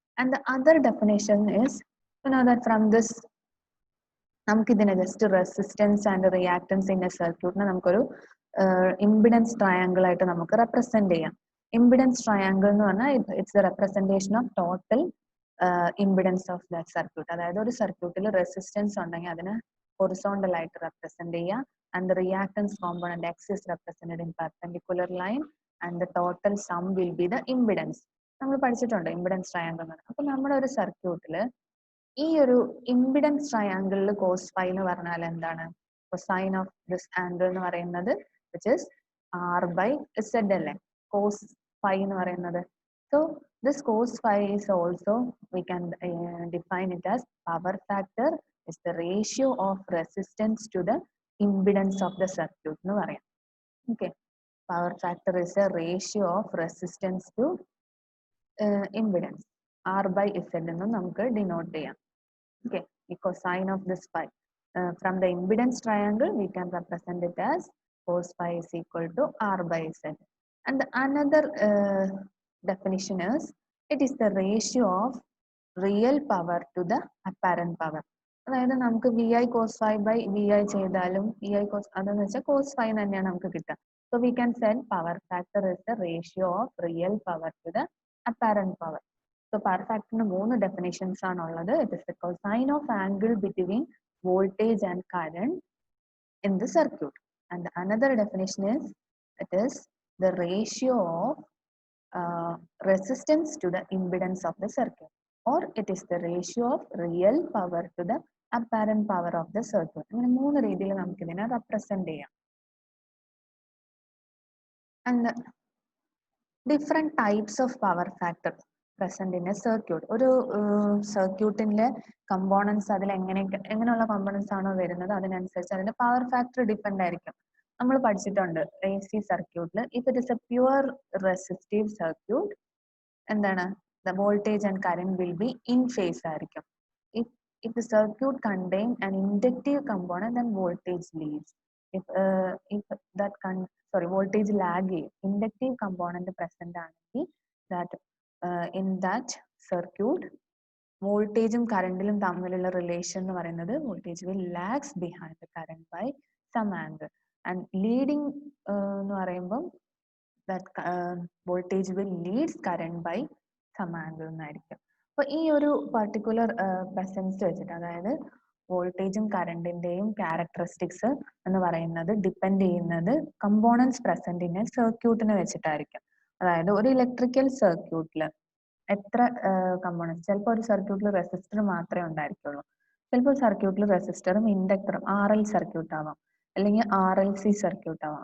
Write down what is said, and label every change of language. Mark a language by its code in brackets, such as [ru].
[ml] And the other definition is that from this നമുക്ക് ഇതിനെ just resistance and reactance in A സർക്യൂട്ടിനെ നമുക്കൊരു impedance triangle ആയിട്ട് നമുക്ക് റെപ്രസെന്റ് ചെയ്യാം. ഇംപിഡൻസ് ട്രയാങ്കിൾ എന്ന് പറഞ്ഞാൽ it's the representation of total impedance of that circuit. അതായത് ഒരു സർക്യൂട്ടിൽ റെസിസ്റ്റൻസ് ഉണ്ടെങ്കിൽ അതിനെ ഹൊറിസോണ്ടൽ ആയിട്ട് റെപ്രസെന്റ് ചെയ്യുക. [en] And the reactance component X is represented in perpendicular line and the total sum will be the impedance. [ml] നമ്മൾ പഠിച്ചിട്ടുണ്ട് ഇംപിഡൻസ് ട്രയാങ്കിൾ എന്ന്. അപ്പൊ നമ്മുടെ ഒരു സർക്യൂട്ടില് ഈ ഒരു ഇംപിഡൻസ് ട്രയാങ്കിളിൽ cos phi എന്ന് പറഞ്ഞാൽ എന്താണ്? കൊസൈൻ ഓഫ് ദിസ് ആംഗിൾ എന്ന് പറയുന്നത് which is R/Z അല്ലേ cos phi എന്ന് പറയുന്നത്. [en] So this cos phi is also we can define it as power factor is the ratio of resistance to the impedance of the circuit [ml] എന്ന് പറയാം. [en] Okay, power factor is a ratio of resistance to impedance. [ml] R/Z എന്ന് നമുക്ക് denote ചെയ്യാം. [en] Okay, the cosine of this phi. From the impedance triangle, we can represent it as cos phi is equal to R/Z. And the another definition is, it is the ratio of real power to the apparent power. [ml] അതായത് നമുക്ക് VI cos phi by VI ചെയ്താലും VI cos അതെന്ന് വെച്ചാൽ cos phi തന്നെയാണ് നമുക്ക് കിട്ടുക. [en] So we can say power factor is the ratio of real power to the apparent power. [ml] So power factor ന് മൂന്ന് definitions ആണ് ഉള്ളത്. [en] It is the cosine of angle between voltage and current in the circuit. And another definition is, it is the ratio of resistance to the impedance of the circuit, or it is the ratio of real power to the apparent power of the circuit. [ml] അങ്ങനെ മൂന്ന് രീതിയിൽ നമുക്ക് ഇതിനെ represent ചെയ്യാം. [en] And different types of power factor present in a circuit. [ml] ഒരു സർക്യൂട്ടിന്റെ components അതിൽ എങ്ങനെയുള്ള കമ്പോണൻസ് ആണോ വരുന്നത് അതിനനുസരിച്ച് അതിന്റെ പവർ ഫാക്ടർ ഡിപ്പെൻഡ് ആയിരിക്കും. നമ്മൾ പഠിച്ചിട്ടുണ്ട് AC സർക്യൂട്ടിൽ if it is A pure resistive circuit എന്താണ് [en] the voltage and current will be in phase [ml] ആയിരിക്കും. [en] If the circuit contain an inductive component, then voltage leads. If that voltage lag inductive component present ആണെങ്കിൽ that in that circuit [ml] വോൾട്ടേജും കറണ്ടിലും തമ്മിലുള്ള relation എന്ന് പറയുന്നത് [en] Voltage will lags behind the current by some angle, and leading എന്ന് പറയുമ്പോൾ that voltage will leads current by some angle എന്നായിരിക്കും. [ml] അപ്പൊ ഈ ഒരു പർട്ടിക്കുലർ പ്രസൻസ് വെച്ചിട്ട് അതായത് വോൾട്ടേജും കറണ്ടിന്റെയും ക്യാരക്ടറിസ്റ്റിക്സ് എന്ന് പറയുന്നത് ഡിപ്പെൻഡ് ചെയ്യുന്നത് കമ്പോണൻസ് പ്രസന്റ് ഇൻ സർക്യൂട്ടിനെ വെച്ചിട്ടായിരിക്കും. അതായത് ഒരു ഇലക്ട്രിക്കൽ സർക്യൂട്ടിൽ എത്ര കമ്പോണൻസ്? ചിലപ്പോൾ ഒരു സർക്യൂട്ടിൽ റെസിസ്റ്റർ മാത്രമേ ഉണ്ടായിരിക്കുള്ളൂ, ചിലപ്പോൾ സർക്യൂട്ടിൽ റെസിസ്റ്ററും ഇൻഡക്ടറും RL സർക്യൂട്ട് ആവാം, അല്ലെങ്കിൽ RLC സർക്യൂട്ട് ആവാം.